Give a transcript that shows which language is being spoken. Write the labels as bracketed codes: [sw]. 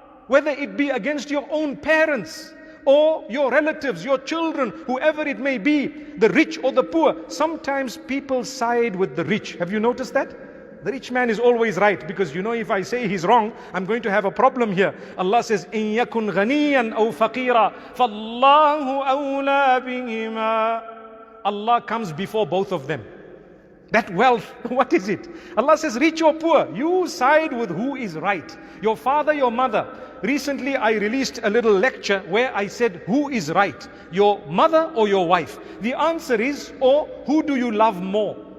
[en] Whether it be against your own parents or your relatives, your children, whoever it may be, the rich or the poor. Sometimes people side with the rich. Have you noticed that? The rich man is always right, because you know, if I say he's wrong, I'm going to have a problem here. Allah says, [ar] إِن يَكُنْ غَنِيًّا أَوْ فَقِيرًا فَاللَّهُ أَوْلَى بِهِمَا. [en] Allah comes before both of them. That wealth, what is it? Allah says, rich or poor, you side with who is right. Your father, your mother. Recently, I released a little lecture where I said, who is right? Your mother or your wife? The answer is, or who do you love more?